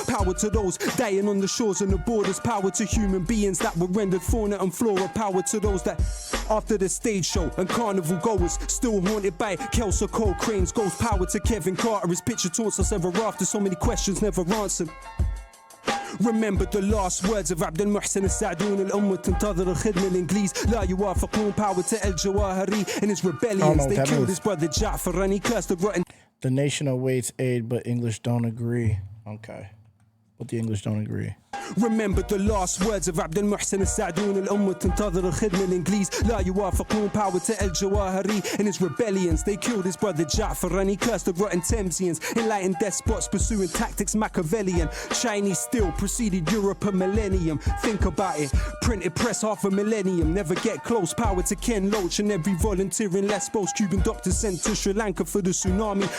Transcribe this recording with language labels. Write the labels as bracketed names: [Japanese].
[English] Power to those dying on the shores and the borders. Power to human beings that were rendered fauna and flora. Power to those that after the stage show and carnival goers still haunted by Kelso Cole Crane's ghost. Power to Kevin Carter, his picture taunts us ever after. So many questions never answered. Remember the last words of [Arabic] عبد المحسن السعدون الأمة تنتظر الخدمة الإنجليز لا يوافقون. [English] Power to El Jawahiri and his rebellions. They killed his brother Ja'far and he cursed the rotten. The nation awaits aid, but English don't agree. Okay. But the English don't agree. Remember the last words of [Arabic] عبد المحسن السعدون الأمة تنتظر الخدمة الإنجليز لا يوافقون. [English] Power to El Jawahiri and his rebellions. They killed his brother Ja'far and he cursed the rotten Thamesians. Enlightened despots pursuing tactics Machiavellian. Chinese still preceded Europe a millennium. Think about it. Printed press half a millennium. Never get close. Power to Ken Loach and every volunteer in Lesbos. Cuban doctors sent to Sri Lanka for the tsunami.